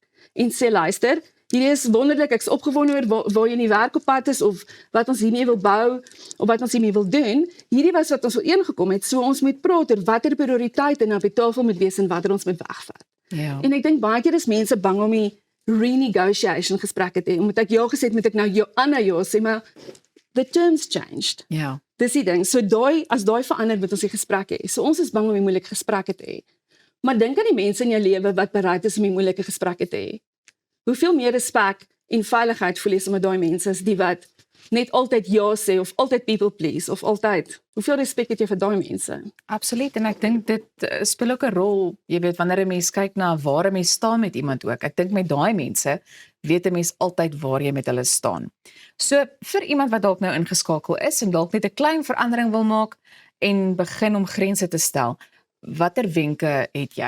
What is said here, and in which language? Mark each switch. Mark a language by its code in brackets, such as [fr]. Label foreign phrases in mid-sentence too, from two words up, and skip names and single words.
[af] En sê luister, hierdie is wonderlik, ek is opgewonde oor waar jy in die werk op pad is of wat ons hiermee wil bou of wat ons hiermee wil doen. Hierdie was wat ons ooreengekom het, so ons moet praat oor watter prioriteite nou op die tafel moet wees en watter ons moet wegvat. Ja. En ek dink baie keer is mense bang om die renegotiation gesprekke te hê. Omdat ek ja gesê het, moet ek nou ja Anna ja sê, maar [en] the terms changed. [af] Ja. Dis die ding. So as daai verander moet ons die gesprek hê. So ons is bang om die moeilike gesprekke te hê. Maar dink aan die mense in jou lewe wat bereid is om die moeilike gesprekke te hê. Hoeveel meer respek en veiligheid voel jy saam met daai mense as die wat net altyd ja sê of altyd [en] people please [af] of altyd. Hoeveel respek het jy vir daai mense? Absoluut, en ek dink dit speel ook 'n rol, jy weet, wanneer 'n mens kyk na waar 'n mens staan met iemand ook. Ek dink met daai mense weet 'n mens altyd waar jy met hulle staan. So vir iemand wat dalk nou ingeskakel is en dalk net 'n klein verandering wil maak en begin om grense te stel, watter wenke het jy?